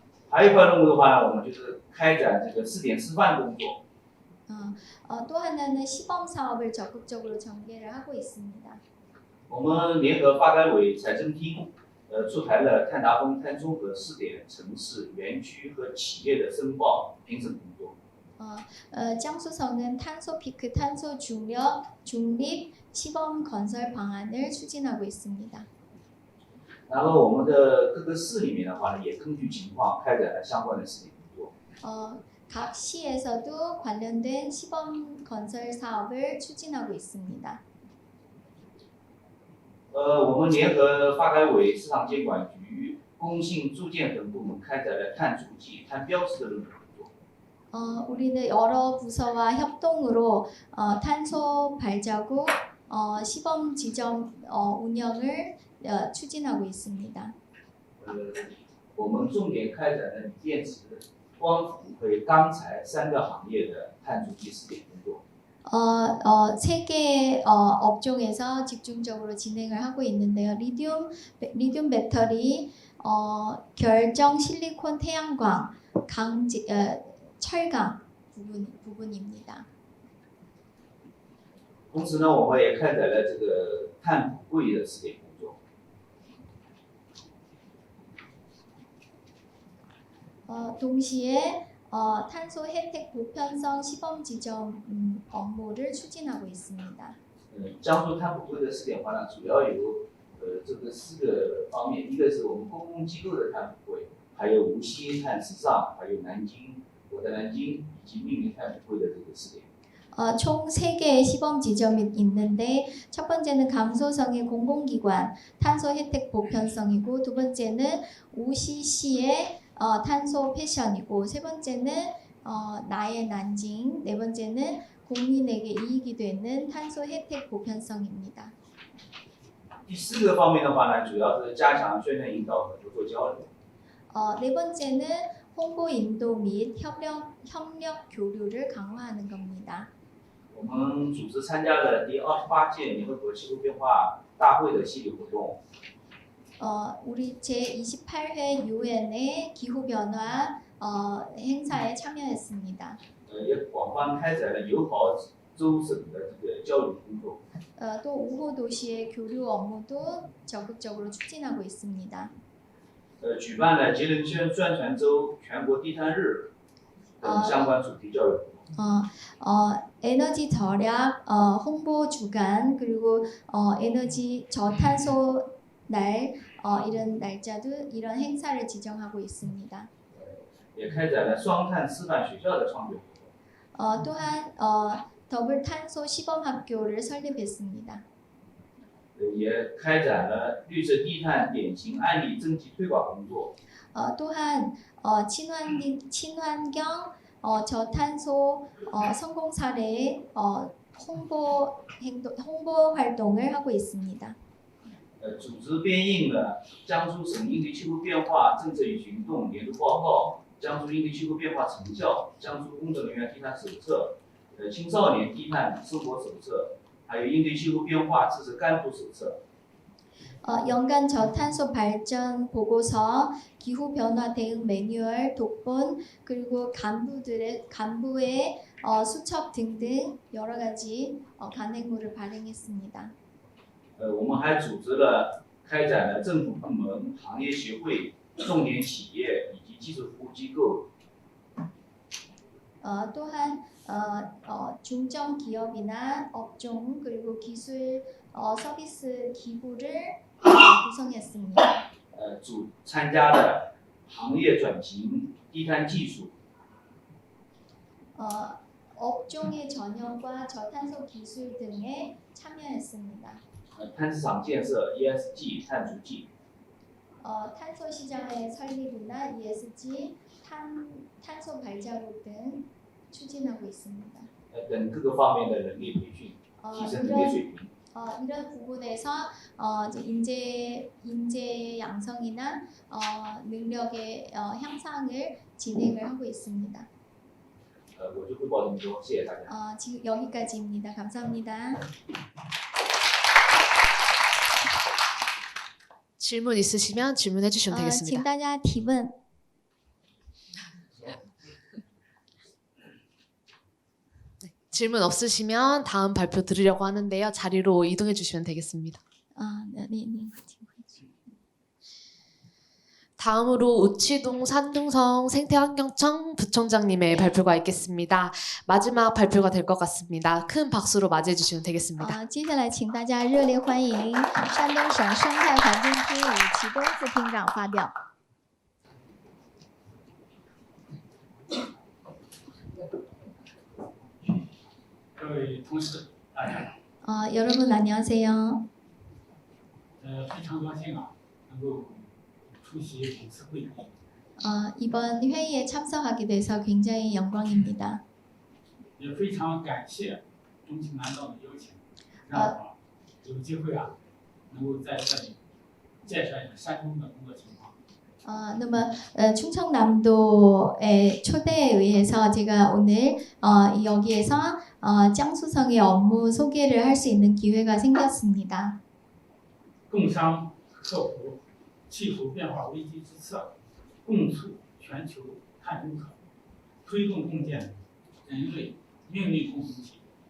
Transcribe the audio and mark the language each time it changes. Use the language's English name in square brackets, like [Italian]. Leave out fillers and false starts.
[Chinese] 还有一块任务的话呢，我们就是开展这个试点示范工作。 [Korean] 또 하나는 시범 사업을 적극적으로 전개를 하고 있습니다. [Chinese] 我们联合发改委、财政厅，出台了碳达峰、碳中和试点城市、园区和企业的申报评审工作。 [Korean] 江苏省은 탄소 피크, 탄소 중립 시범 건설 방안을 추진하고 있습니다. [Chinese] 然后我们的各个市里面的话呢，也根据情况开展了相关的试点工作。 [Korean] 각 시에서도 관련된 시범 건설 사업을 추진하고 있습니다. [Chinese] 我们联合发改委、市场监管局、工信住建等部门开展了碳足迹、碳标识的论证工作。 [Korean] 우리는 여러 부서와 협동으로 탄소 발자국 시범 지점 운영을 추진하고 있습니다. [Chinese] 我们重点开展了电池、光伏和钢材3个行业的碳足迹试点工作。 [Korean] 세 개 업종에서 집중적으로 진행을 하고 있는데요. 리튬 배터리, 결정 실리콘 태양광, 철강 부분입니다. [Chinese] 同时呢，我们也开展了这个碳捕柜的试点工作。 [Korean] 동시에 탄소 혜택 보편성 시범 지점 업무를 추진하고 있습니다. [Chinese] 江苏碳捕柜的试点话呢，主要有这个4个方面，一个是我们公共机构的碳捕柜，还有无锡、碳时尚，还有南京，我在南京以及命名碳捕柜的这个试点。 [Korean] 총 3개의 시범 지점이 있는데 첫 번째는 강소성의 공공기관 탄소 혜택 보편성이고 두 번째는 우시시의 탄소 패션이고 세 번째는 나의 난징 네 번째는 국민에게 이익이 되는 탄소 혜택 보편성입니다. [Chinese] 第4个方面的话呢，主要是加强宣传引导和合作交流。 [Korean] 네 번째는 홍보 인도 및 협력 교류를 강화하는 겁니다. [Chinese] 我们组织参加了第28届联合国气候变化大会的系列活动。 [Korean] 우리 제28회 유엔의 기후변화 행사에 참여했습니다. [Chinese] 也广泛开展了友好州省的这个交流工作。 [Korean] 또 우호 도시의 교류 업무도 적극적으로 추진하고 있습니다. [Chinese] 举办了节能宣传周、全国低碳日等相关主题教育活动。 [Korean] 에너지 절약 홍보 주간 그리고 에너지 저탄소 날 이런 날짜도 이런 행사를 지정하고 있습니다. [Chinese] 也开展了双碳示范学校的创建活动。 [Korean] 또한 더블 탄소 시범 학교를 설립했습니다. [Chinese] 也开展了绿色低碳典型案例征集推广工作。 [Korean] 또한 친환경 저탄소 성공 사례 홍보 활동을 하고 있습니다. [Chinese] 组织编印了江苏省应对气候变化政策与行动年度报告、江苏应对气候变化成效、江苏工作人员低碳手册、青少年低碳生活手册，还有应对气候变化支持干部手册。 [Korean] 연간 저탄소 발전 보고서, 기후 변화 대응 매뉴얼, 독본, 그리고 간부의 수첩 등등 여러 가지 간행물을 발행했습니다. [Chinese] 我们还组织了开展了政府部门、行业协会、重点企业以及技术服务机构。 [Korean] 또한 중점 기업이나 업종 그리고 기술 서비스 기구를 구성했습니다. [Chinese] 参加了行业转型、低碳技术。 [Korean] 업종의 전형과 저탄소 기술 등에 참여했습니다. [Chinese] 碳市场建设、ESG、碳足迹。 [Korean] 탄소 시장의 설립이나 ESG, 탄소 발자국 등 추진하고 있습니다. [Chinese] 等各个方面的能力培训， 提升能力水平。 [Korean] 이런 부분에서 이제 인재 양성이나 능력의 향상을 진행을 하고 있습니다. [Chinese] 我就汇报这么多，谢谢大家。 [Korean] 지금 여기까지입니다. 감사합니다. 질문 있으시면 질문해 주시면 [Chinese] 请 [Korean] 되겠습니다. [Chinese] 大家提问。 [Korean] 질문 없으시면 다음 발표 들으려고 하는데요. 자리로 이동해 주시면 되겠습니다. 네. 다음으로 우치동 산둥성 생태환경청 부청장님의 발표가 있겠습니다. 마지막 발표가 될 것 같습니다. 큰 박수로 맞이해 주시면 되겠습니다. [Chinese] 接下来请大家热烈欢迎山东省生态环境厅武其东副厅长发表。各位同事，大家好。 [Korean] 여러분 안녕하세요. [Chinese] 非常高兴啊，能够出席本次会议。 [Korean] 이번 회의에 참석하게 돼서 굉장히 영광입니다. [Chinese] 也非常感谢中青南道的邀请，让我有机会啊，能够在这里介绍一下山东的工作情况。那么 [Korean] 충청남도의 초대에 의해서 제가 오늘 여기에서江苏성의 업무 소개를 할 수 있는 기회가 생겼습니다. [Chinese] 共商克服气候变化危机之策，共促全球碳中和，推动共建人类命运共同体。